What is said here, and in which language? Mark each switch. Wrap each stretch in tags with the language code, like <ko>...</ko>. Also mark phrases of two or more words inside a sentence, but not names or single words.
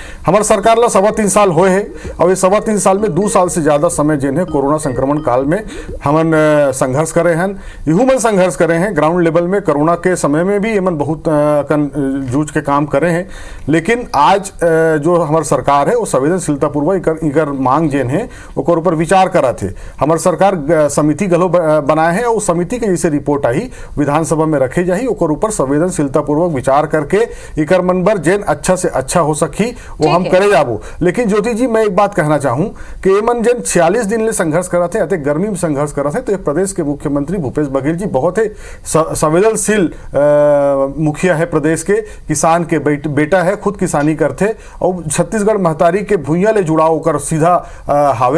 <hne>हमारे सरकार ला 3.25 साल हुए है और ये 3.25 साल में 2 साल से ज्यादा समय जिन है कोरोना संक्रमण काल में हमन संघर्ष करे हैं, ह्यूमन संघर्ष करे हैं</hne> <en>ground level</en> <hne>में। कोरोना के समय में भी एमन बहुत जूझ के काम करे हैं, लेकिन आज जो हमारी सरकार है वो संवेदनशीलता पूर्वक इकर मांग जेन है ओकर ऊपर विचार करा थे। हमारे सरकार समिति गलो बनाए हैं और समिति के जैसे रिपोर्ट आई विधानसभा में रखे जाही, ओकर ऊपर संवेदनशीलता पूर्वक विचार करके इकर मनबर जेन अच्छा से अच्छा हो सकी वो हम करे जाबो। लेकिन ज्योति जी मैं एक बात कहना चाहूँ कि एमन जेन 46 दिन ले संघर्ष करा थे, अति गर्मी में संघर्ष करा थे, तो प्रदेश के मुख्यमंत्री भूपेश बघेल जी बहुत ही संवेदनशील मुखिया है, प्रदेश के किसान के बेटा है, खुद किसानी करते और छत्तीसगढ़ महतारी के भूइया ले जुड़ाव होकर सीधा हावे।</hne>